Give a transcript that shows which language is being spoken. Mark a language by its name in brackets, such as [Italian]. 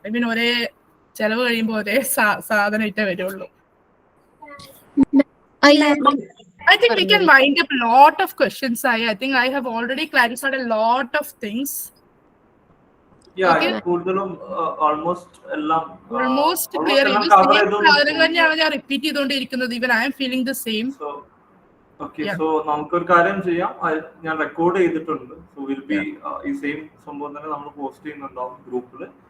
[English] I mean [Malayalam] ഒരേ ചെലവ് കഴിയുമ്പോൾ ഒരേ സാധനമായിട്ടേ വരുള്ളൂ. [English] I think we can wind up a lot of questions. I think I have already clarified a lot of things. [Malayalam] കൂടുതലും almost എല്ലാം clear തന്നെയാണ് ഞാൻ റിപ്പീറ്റ് ചെയ്തുകൊണ്ടിരിക്കുന്നത്. [English] Even I am feeling the same. [Malayalam] Okay, so നമുക്കൊരു കാര്യം ചെയ്യാം. ഞാൻ record ചെയ്തിട്ടുണ്ട്. [English] so will be [Malayalam] ഈ സെയിം സംഭവം തന്നെ നമ്മൾ പോസ്റ്റ് ചെയ്യുന്നുണ്ടാവും ഗ്രൂപ്പിൽ.